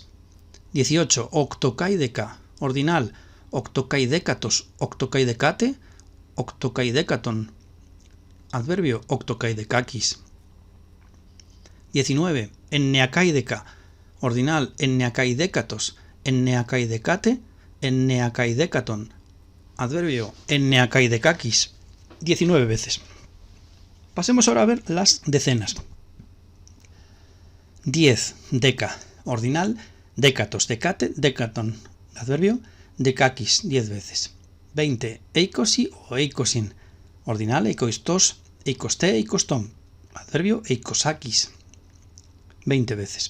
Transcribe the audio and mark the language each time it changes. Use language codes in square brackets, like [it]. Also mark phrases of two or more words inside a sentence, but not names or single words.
[es] 18, [el] οκτωκαίδεκα, ordinal, οκτωκαιδέκατος, οκτωκαιδεκάτη, οκτωκαιδέκατον, adverbio οκτωκαιδεκάκις. 19, εννεακαίδεκα, ordinal, εννεακαιδέκατος, εννεακαιδεκάτη, εννεακαιδέκατον, adverbio εννεακαιδεκάκις, 19 veces. [es] Pasemos ahora a ver las decenas. 10, [el] δέκα, ordinal, δέκατος, δεκάτη, δέκατον, adverbio δεκάκις, 10 veces. 20, είκοσι o είκοσιν, ordinal, εικοστός, εικοστή, εικοστόν, adverbio εικοσάκις, 20 veces.